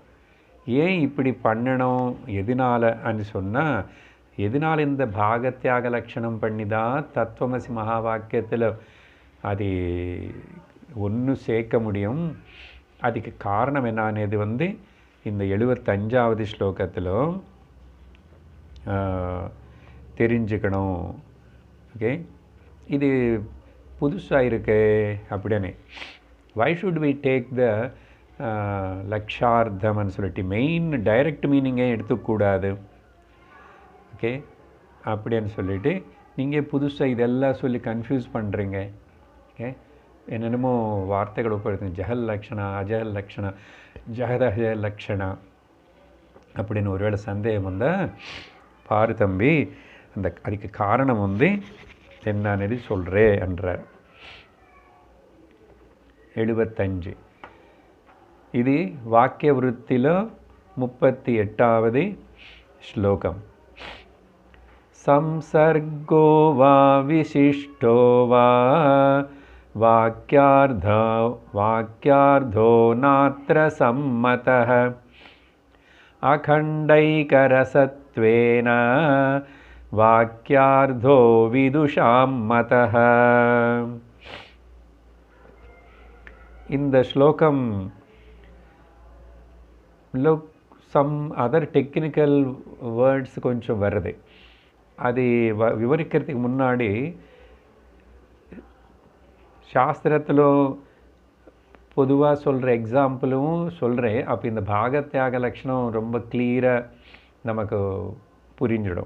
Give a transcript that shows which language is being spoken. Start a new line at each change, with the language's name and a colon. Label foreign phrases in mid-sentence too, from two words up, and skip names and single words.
Tamil: ஏன் இப்படி பண்ணணும், எதனாலன்னு சொன்னால், எதனால் இந்த பாகத்தியாக லட்சணம் பண்ணி தான் தத்துவமசி மகா வாக்கியத்தில் அது ஒன்று சேர்க்க முடியும். அதுக்கு காரணம் என்னன்னு இந்த 75வது ஸ்லோகத்தில் தெரிஞ்சுக்கணும். ஓகே, இது புதுசாக இருக்கு அப்படின்னு.
English: why should we take the
Tamil: லக்ஷார்த்தம்னு சொல்லிட்டு
English: main direct meaning எடுத்துக்கூடாது.
Tamil: ஓகே, அப்படின்னு சொல்லிவிட்டு நீங்கள் புதுசாக இதெல்லாம் சொல்லி கன்ஃபியூஸ் பண்ணுறீங்க. ஓகே, என்னென்னமோ வார்த்தைகள் உட்படுத்துங்க.
Sanskrit: जहल् लक्षणा, अजहल् लक्षणा, जहदह लक्षणा
Tamil: அப்படின்னு ஒருவேளை சந்தேகம் வந்தால் பாரு தம்பி, அதுக்கு காரணம் என்னன்னு சொல்கிறேன் என்றார். 75 இது வாக்கிய விருத்தியில் 38வது ஸ்லோகம்.
Sanskrit: संसर्गो वा विशिष्टो वा वाक्यार्थो नात्र सम्मतः अखण्डैकरसत्वेन वाक्यार्थो विदुषां मतः.
Tamil: இந்த ஸ்லோகம்
English: some other technical words
Tamil: கொஞ்சம் வருது. அது விவரிக்கிறதுக்கு முன்னாடி சாஸ்திரத்தில் பொதுவாக சொல்கிற எக்ஸாம்பிளும் சொல்கிறேன். அப்போ இந்த பாகத்தியாக லட்சணம் ரொம்ப கிளியராக நமக்கு புரிஞ்சிடும்.